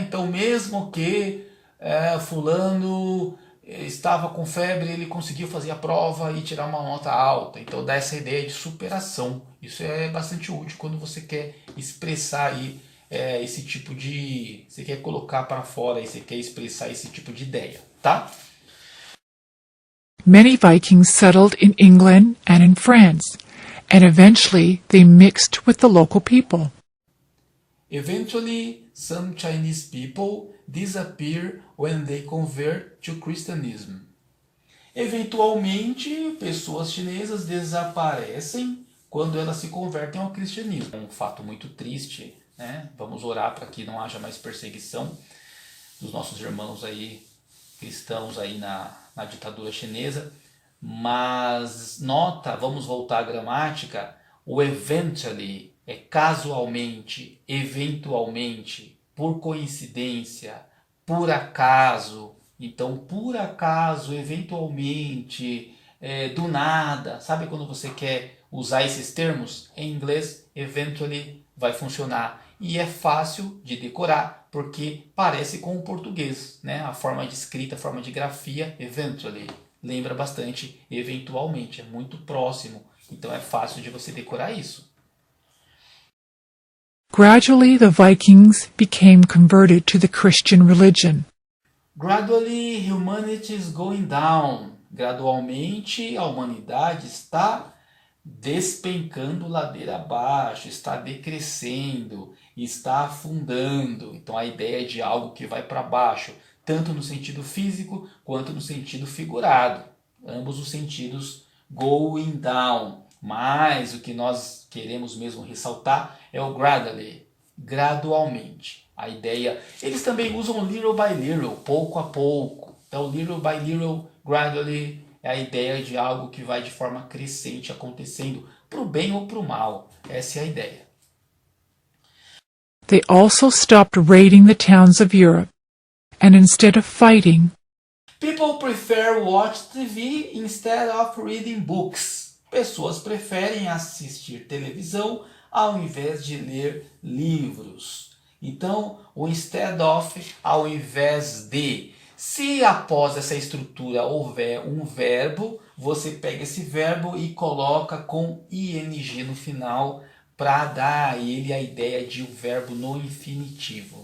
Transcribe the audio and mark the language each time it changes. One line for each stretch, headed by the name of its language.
Portuguese: Então mesmo que fulano estava com febre, ele conseguiu fazer a prova e tirar uma nota alta. Então dá essa ideia de superação. Isso é bastante útil quando você quer expressar aí esse tipo de... Você quer colocar para fora e você quer expressar esse tipo de ideia, tá?
English: Many Vikings settled in England and in France, and eventually they mixed with the local people. Eventually, some Chinese people disappear when they convert to Christianism.
Portuguese: Eventualmente, pessoas chinesas desaparecem quando elas se convertem ao cristianismo. É um fato muito triste, né? Vamos orar para que não haja mais perseguição dos nossos irmãos aí, cristãos aí na ditadura chinesa. Mas nota, vamos voltar à gramática, o eventually é casualmente, eventualmente, por coincidência, por acaso. Então, por acaso, eventualmente, do nada. Sabe quando você quer usar esses termos? Em inglês, eventually vai funcionar. E é fácil de decorar, porque parece com o português, né? A forma de escrita, a forma de grafia, eventually. Lembra bastante, eventualmente, é muito próximo. Então é fácil de você decorar isso.
English: Gradually, the Vikings became converted to the Christian religion. Gradually, humanity is going down.
Portuguese: Gradualmente, a humanidade está despencando ladeira abaixo, está decrescendo, está afundando. Então a ideia é de algo que vai para baixo, tanto no sentido físico quanto no sentido figurado. Ambos os sentidos
English: going down.
Portuguese: Mas o que nós queremos mesmo ressaltar é o gradually, gradualmente. A ideia, eles também usam
English: little by little,
Portuguese: pouco a pouco. Então
English: little by little,
Portuguese: gradually, é a ideia de algo que vai de forma crescente acontecendo, para o bem ou para o mal. Essa é a ideia.
English: They also stopped raiding the towns of Europe, and instead of fighting, People prefer watch TV instead of reading books.
Portuguese: Pessoas preferem assistir televisão ao invés de ler livros. Então, o
English: instead of,
Portuguese: ao invés de. Se após essa estrutura houver um verbo, você pega esse verbo e coloca com ing no final para dar a ele a ideia de um verbo no infinitivo.